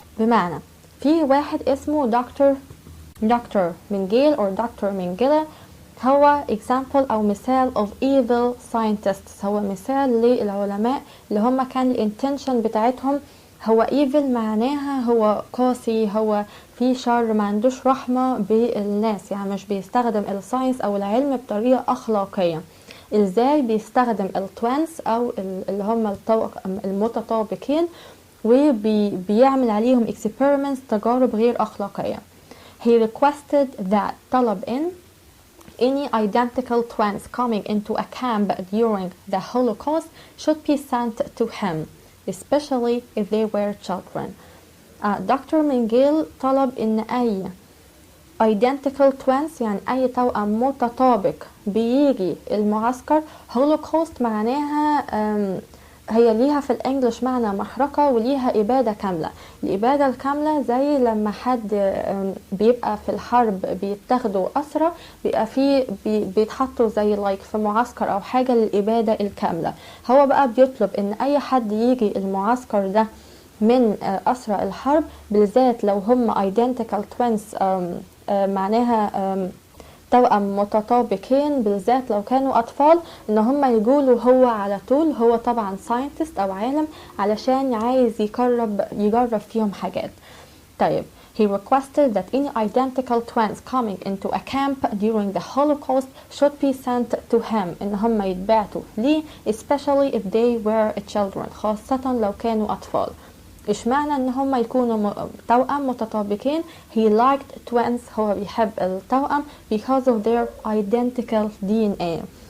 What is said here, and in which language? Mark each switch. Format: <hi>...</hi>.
<ar>بمعنى في واحد اسمه دكتور منجيل أو دكتور منجيلا، هو example أو مثال</ar> <en>of evil scientists،</en> <ar>هو مثال للعلماء اللي هم كان الانتنشن بتاعتهم هو evil معناها هو قاسي، هو في شر، ما عندوش رحمة بالناس، يعني مش بيستخدم الساينس او العلم بطريقة اخلاقية. ازاي بيستخدم التوينز او اللي هم المتطابقين وبيعمل عليهم experiments، تجارب غير اخلاقية.</ar> <en>he requested that</en> <ar>طلب ان</ar> <en>any identical twins coming into a camp during the Holocaust should be sent to him, especially if they were children.</en> <ar>دكتور منجيل طلب إن أي identical twins يعني أي توأم متطابق بيجي المعسكر. Holocaust معناها هي ليها في الانجليش معنى محرقة وليها إبادة كاملة. الإبادة الكاملة زي لما حد بيبقى في الحرب بيتاخدوا أسرى، بيبقى فيه بيتحطوا زي في معسكر أو حاجة للإبادة الكاملة. هو بقى بيطلب إن أي حد يجي المعسكر ده من أسرى الحرب، بالذات لو هم identical twins معناها توأم متطابقين، بالذات لو كانوا أطفال، إن هم يقولوا هو على طول. هو طبعا scientist أو عالم علشان عايز يجرب فيهم حاجات. طيب</ar> <en>he requested that any identical twins coming into a camp during the Holocaust</en> <ar>should be sent to him، إن هم يتبعتوا ليه</ar> <en>especially if they were children،</en> <ar>خاصة لو كانوا أطفال. إيش معنى إن هم يكونوا توأم متطابقين؟</ar> <en>he liked twins،</en> <ar>هو بيحب التوأم</ar> <en>because of their identical DNA.</en>